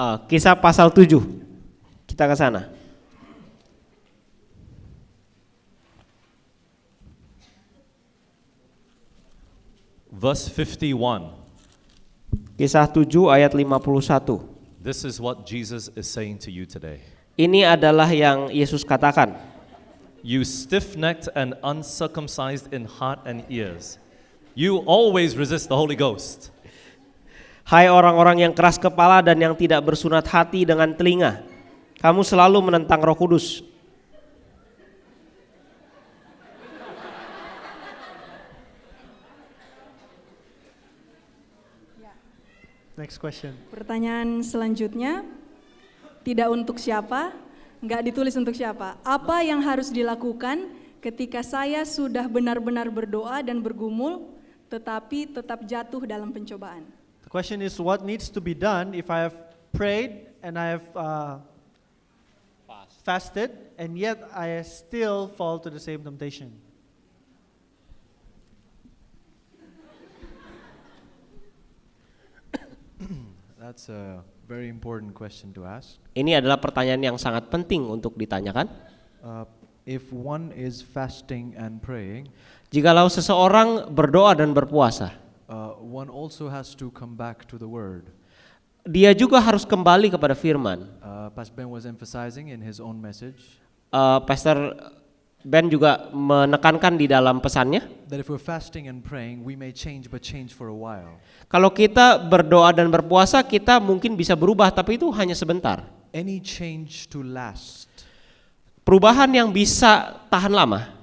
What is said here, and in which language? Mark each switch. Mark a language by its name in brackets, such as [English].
[Indonesian] Kisah pasal 7. Kita ke sana. [English] Verse 51. [Indonesian] Kisah 7 ayat 51. [English] This is what Jesus is saying to you today. [Indonesian] Ini adalah yang Yesus katakan. [English] You stiff-necked and uncircumcised in heart and ears. You always resist the Holy Ghost. [Indonesian] Hai orang-orang yang keras kepala dan yang tidak bersunat hati dengan telinga. Kamu selalu menentang Roh Kudus. [English] Next question. [Indonesian] Pertanyaan selanjutnya, tidak untuk siapa, nggak ditulis untuk siapa. Apa yang harus dilakukan ketika saya sudah benar-benar berdoa dan bergumul, tetapi tetap jatuh dalam pencobaan? [English] The question is, what needs to be done if I have prayed and I have fasted and yet I still fall to the same temptation? That's a very important question to ask. [Indonesian] Ini adalah pertanyaan yang sangat penting untuk ditanyakan. [English] If one is fasting and praying, [Indonesian] Jikalau seseorang berdoa dan berpuasa, [English] one also has to come back to the word. [Indonesian] dia juga harus kembali kepada firman. [English] Pastor Ben was emphasizing in his own message [Indonesian] Pastor Ben juga menekankan di dalam pesannya, [English] that if we're fasting and praying, we may change, but change for a while. [Indonesian] kalau kita berdoa dan berpuasa, kita mungkin bisa berubah, tapi itu hanya sebentar. [English] Any change to last [Indonesian] Perubahan yang bisa tahan lama